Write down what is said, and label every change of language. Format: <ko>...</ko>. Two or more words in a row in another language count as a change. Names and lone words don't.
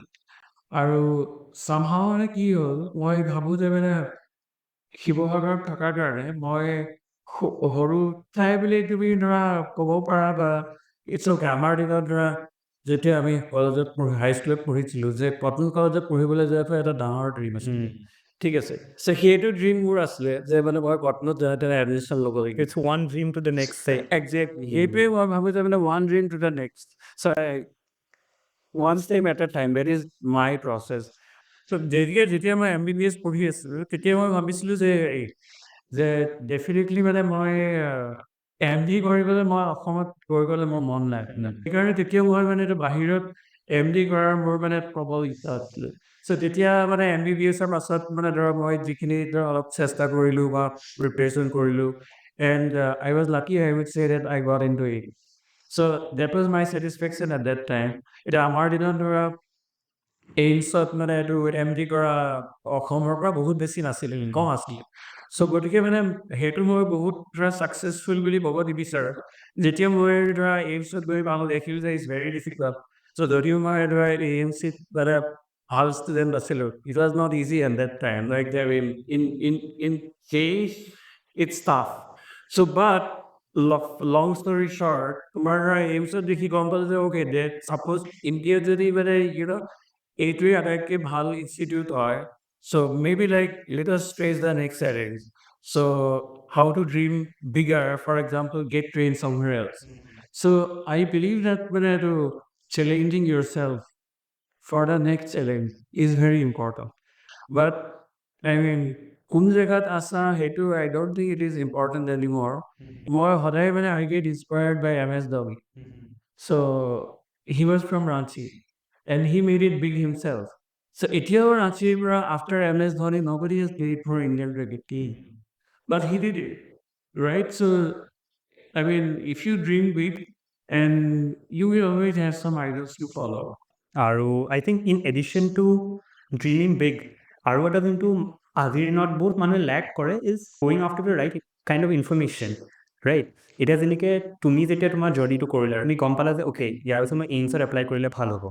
<as>আৰু চামহাও মানে কি হ'ল, মই ভাবোঁ যে মানে শিৱসাগৰত থকাৰ কাৰণে মই সৰু ঠাই বুলি তুমি ধৰা ক'ব পাৰা, বা</as> <en>it's okay.</en> <as>আমাৰ দিনত ধৰা যেতিয়া আমি কলেজত হাইস্কুলত পঢ়িছিলোঁ, যে কটন কলেজত পঢ়িবলৈ যোৱাটো এটা ডাঙৰ ড্ৰিম আছিলে, ঠিক আছে? চ' সেইটো ড্ৰিম মোৰ আছিলে যে মানে মই কটনত যেনে তেনে এডমিশ্যন ল'ব লাগিব।</as> <en>It's one dream to the next.</en> <as>একজেক্টলি সেইটোৱে মই ভাবোঁ যে মানে</as> <en>one dream to the next. চ' one step at a time, that is my process.</en> <as>So যেতিয়া মই MBBS পঢ়ি আছিলোঁ, তেতিয়া মই ভাবিছিলোঁ যে ডেফিনেটলি মানে মই MD কৰিবলৈ মই অসমত গৈ গ'লে মোৰ মন নাই। সেইকাৰণে তেতিয়া মই মানে এইটো বাহিৰত MD কৰাৰ মোৰ মানে প্ৰবল ইচ্ছা আছিলে। চ' তেতিয়া মানে MBBSৰ পাছত মানে ধৰক মই যিখিনি অলপ চেষ্টা কৰিলোঁ বা প্ৰিপেৰেশ্যন কৰিলোঁ,</as> <en>And I was lucky, I would say that I got into it. So that was my satisfaction at that time.</en> <as>এতিয়া আমাৰ দিনত ধৰা এইমছত মানে এইটো MD কৰা অসমৰ পৰা বহুত বেছি নাছিলে, কম আছিলে। চ' গতিকে মানে সেইটো মই বহুত ধৰা ছাকচেছফুল বুলি ক'ব নিবিচাৰোঁ। যেতিয়া মই ধৰা এইমছত গৈ পালোঁ, দেখিলোঁ যে</as> <en>it's very difficult.</en> <as>চ' যদিও মই ধৰা AMCত মানে ভাল ষ্টুডেণ্ট আছিলোঁ,</as> <en>It was not easy at that time, like in case it's tough. So but long story short,</en> <as>তোমাৰ ধৰা এইমছত দেখি গম পালোঁ যে</as> <en>okay, that suppose Indiaত</en> <as>যদি মানে এইটোৱে আটাইতকৈ ভাল ইনষ্টিটিউট হয়,</as> <en>so maybe like let us face the next challenge. So how to dream bigger, for example get trained somewhere else. So I believe that</en> <as>মানে এইটো</as> <en>challenging your self for the next challenge is very important. বাট I mean,</en> <as>কোন জেগাত আছা সেইটো</as> <en>I don't think it is important anymore.</en> <as>মই সদায় মানে</as> <en>I get inspired by MS Dhoni. So he was from Ranchi and he made it big himself. So এতিয়াও Ranchi পৰা after MS Dhoni nobody has played for Indian cricket team, but he did it, right? So I mean, if you dream big, and you will always have some idols to follow. আৰু I think in addition to dreaming big,</en> <as>আৰু এটা যোনটো আজিৰ দিনত বহুত মানুহে লেক কৰে</as> <en>is going after the right kind of information, right?</en> <as>এতিয়া যেনেকৈ তুমি যেতিয়া তোমাৰ জাৰ্ণিটো কৰিলা, তুমি গম পালা যে অ'কে, ইয়াৰ পিছত মই এইমছত এপ্লাই কৰিলে ভাল হ'ব।</as>